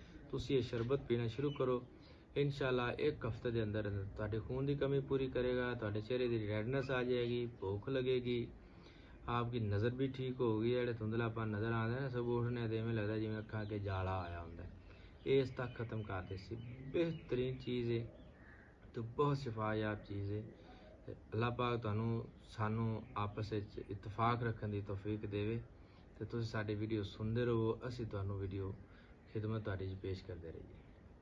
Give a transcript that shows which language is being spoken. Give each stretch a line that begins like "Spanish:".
Punjabi: ਤੁਸੀਂ ਇਹ ਸ਼ਰਬਤ ਪੀਣਾ ਸ਼ੁਰੂ ਕਰੋ। ਇਨਸ਼ਾਅੱਲਾ ਇੱਕ ਹਫ਼ਤੇ ਦੇ ਅੰਦਰ ਤੁਹਾਡੇ ਖੂਨ ਦੀ ਕਮੀ ਪੂਰੀ ਕਰੇਗਾ, ਤੁਹਾਡੇ ਚਿਹਰੇ ਦੀ ਰੈਡਨੈਸ ਆ ਜਾਏਗੀ, ਭੁੱਖ
Hindi: लगेगी, आपकी नज़र भी ठीक होगी।
Punjabi: ਜਿਹੜੇ ਧੁੰਦਲਾਪਨ ਨਜ਼ਰ ਆਉਂਦਾ ਨਾ ਸਭ ਉੱਠਣੇ ਤੇ ਇਵੇਂ ਲੱਗਦਾ ਜਿਵੇਂ ਅੱਖਾਂ ਅੱਗੇ ਜਾਲਾ ਆਇਆ ਹੁੰਦਾ, ਇਹ ਇਸ ਤੱਕ
Hindi: ख़त्म कर देती। बेहतरीन चीज़ है तो बहुत शिफायाब चीज़ है।
Punjabi: ਅੱਲਾਹ ਪਾਕ ਤੁਹਾਨੂੰ ਸਾਨੂੰ ਆਪਸ ਵਿੱਚ ਇਤਫਾਕ ਰੱਖਣ ਦੀ ਤੌਫੀਕ ਦੇਵੇ ਤੇ ਤੁਸੀਂ ਸਾਡੀ ਵੀਡੀਓ ਸੁਣਦੇ ਰਹੋ, ਅਸੀਂ ਤੁਹਾਨੂੰ ਵੀਡੀਓ ਖਿਦਮਤ ਤੁਹਾਡੀ 'ਚ ਪੇਸ਼ ਕਰਦੇ ਰਹੀਏ।